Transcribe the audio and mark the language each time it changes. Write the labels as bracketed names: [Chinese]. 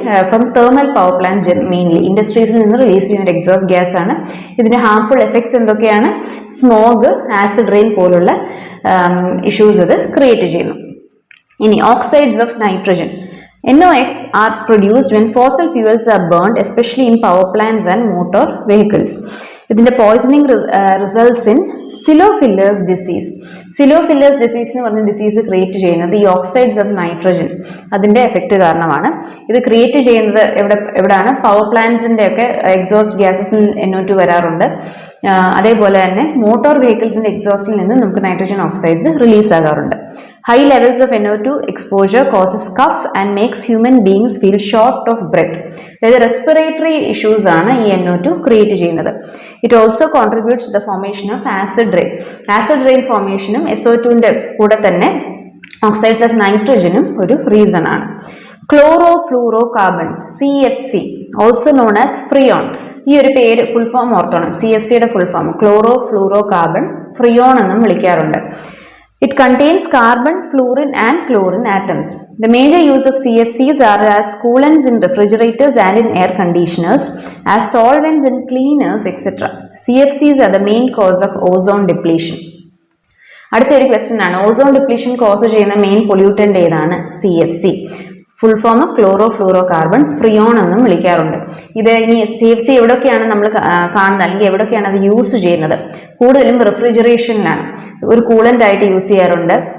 [Malayalam] From thermal power plant, mainly ഇൻഡസ്ട്രീസിൽ നിന്ന് release ചെയ്യുന്ന ഒരു എക്സോസ്റ്റ് ഗ്യാസ് ആണ്. ഇതിന്റെ ഹാംഫുൾ എഫക്ട്സ് എന്തൊക്കെയാണ്? സ്മോഗ്, ആസിഡ് റെയിൻ പോലുള്ള ഇഷ്യൂസ് ഇത് ക്രിയേറ്റ് ചെയ്യുന്നു. ഇനി oxides of nitrogen. [English] NOx are produced when fossil fuels are burned, especially in power plants and motor vehicles. ഇതിന്റെ poisoning results in silo fillers disease. [Malayalam] സിലോഫില്ലേഴ്സ് disease എന്ന് പറഞ്ഞ ഡിസീസ് ക്രിയേറ്റ് ചെയ്യുന്നത് ഈ ഓക്സൈഡ്സ് ഓഫ് നൈട്രജൻ അതിന്റെ എഫക്റ്റ് കാരണമാണ്. ഇത് ക്രിയേറ്റ് ചെയ്യുന്നത് എവിടെയാണ്? പവർ പ്ലാന്റ്സിന്റെ ഒക്കെ എക്സോസ്റ്റ് ഗ്യാസസിൽ NO2 വരാറുണ്ട്. അതേപോലെ തന്നെ മോട്ടോർ വെഹിക്കിൾസിന്റെ എക്സോസ്റ്റിൽ നിന്ന് നമുക്ക് നൈട്രജൻ ഓക്സൈഡ്സ് റിലീസ് ആകാറുണ്ട്. [English] High levels of NO2 exposure causes cough and makes human beings feel short of breath. [Malayalam] അതായത് റെസ്പിറേറ്ററി ഇഷ്യൂസ് ആണ് ഈ NO2 ക്രിയേറ്റ് ചെയ്യുന്നത്. [English] It also contributes to the formation of acid rain. [Malayalam] Acid rain ഫോർമേഷനും SO2ന്റെ കൂടെ തന്നെ oxides of നൈട്രജനും ഒരു reason ആണ്. [English] Chlorofluorocarbons, CFC, also known as freon. [Malayalam] ഈ ഒരു പേര് ഫുൾ ഫോം ഓർത്തോണം. CFCയുടെ full form chloro fluoro carbon, freon എന്നും വിളിക്കാറുണ്ട്. [English] It contains carbon, fluorine and chlorine atoms. The major use of CFCs are as coolants in refrigerators and in air conditioners, as solvents in cleaners, etc. CFCs are the main cause of ozone depletion. [Malayalam] അടുത്തൊരു question ആണ്, ozone depletion cos ചെയ്യുന്ന main pollutant ഏതാണ്? CFC. Full form chloro fluoro carbon, freon എന്നും വിളിക്കാറുണ്ട്. ഇത് ഇനി CFC എവിടെയൊക്കെയാണ് നമ്മൾ കാണുന്നത് അല്ലെങ്കിൽ എവിടെയൊക്കെയാണ് അത് യൂസ് ചെയ്യുന്നത്? കൂടുതലും റെഫ്രിജറേഷനിലാണ്. ഒരു കൂളന്റ് ആയിട്ട് യൂസ് ചെയ്യാറുണ്ട്,